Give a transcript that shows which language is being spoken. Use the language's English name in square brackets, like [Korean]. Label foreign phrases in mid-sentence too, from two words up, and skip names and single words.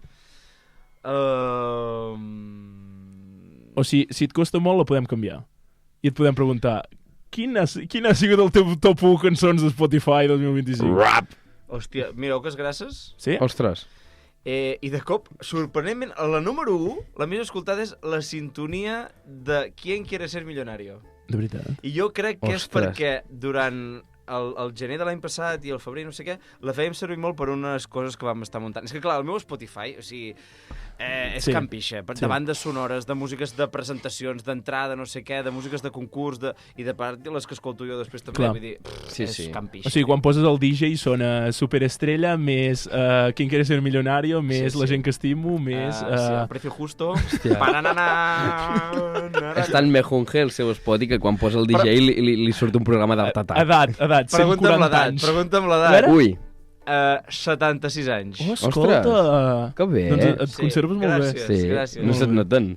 [Catalan] O si et costa molt, la podem canviar. I et podem preguntar, quin ha sigut el teu top 1 cançons de Spotify 2025? Rap! Hòstia, mireu que és grasses. Sí? Ostres. I de cop, sorprenentment, la número 1, la més escoltada és la sintonia de ¿Quién quiere ser millonario? De veritat. I jo crec que és perquè durant el gener de l'any passat i el febrer, no sé què, la fèiem servir molt per unes coses que vam estar muntant. És que, clar, el meu Spotify, o sigui, és Can Pixa, de bandes sonores, de músiques de presentacions, d'entrada, no sé què, de músiques de concurs, i de part les que escolto jo després també, vull dir, és Can Pixa. O sigui, quan poses el DJ sona Superestrella, més Quien quiere ser millonario, més La gent que estimo, més... El precio justo. És tan mejunge el seu Spotify que quan posa el DJ li surt un programa d'Artatat. Edat, 140 anys. Pregunta'm l'edat. Ui. 76 anys. Oh, escolta! Que bé. Doncs et conserves molt bé. Sí, gràcies. No se't noten.